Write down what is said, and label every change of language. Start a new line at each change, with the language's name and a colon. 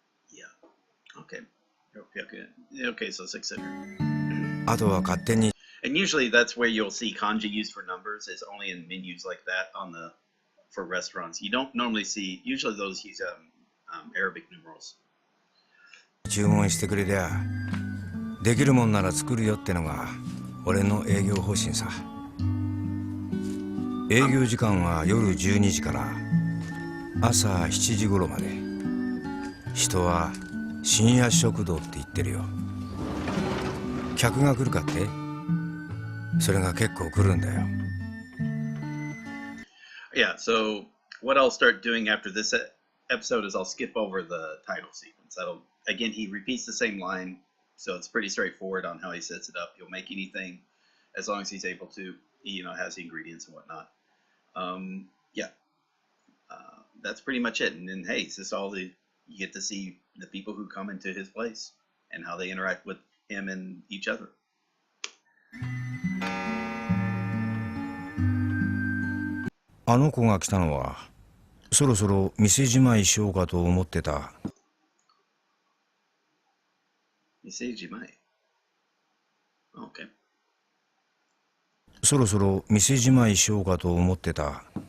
English: yeah, okay. Okay, so 600.
Japanese: あとは勝手に。
English: And usually that's where you'll see kanji used for numbers is only in menus like that for restaurants. You don't normally see, usually those use Arabic numerals.
Japanese: 注文してくれりゃできるもんなら作るよってのが俺の営業方針さ。営業時間は夜12時から朝7時頃まで。人は深夜食堂って言ってるよ。客が来るかって？それが結構来るんだよ。
English: Yeah, so what I'll start doing after this episode is I'll skip over the title sequence. Again, he repeats the same line, so it's pretty straightforward on how he sets it up. He'll make anything as long as he's able to, has the ingredients and whatnot. Yeah, that's pretty much it. And then, hey, it's just you get to see the people who come into his place and how they interact with him and each other.
Japanese: あの子が来たのはそろそろ店じまいしようかと思ってた。店じまい Okay. そろそろ店じまいしようかと思ってた。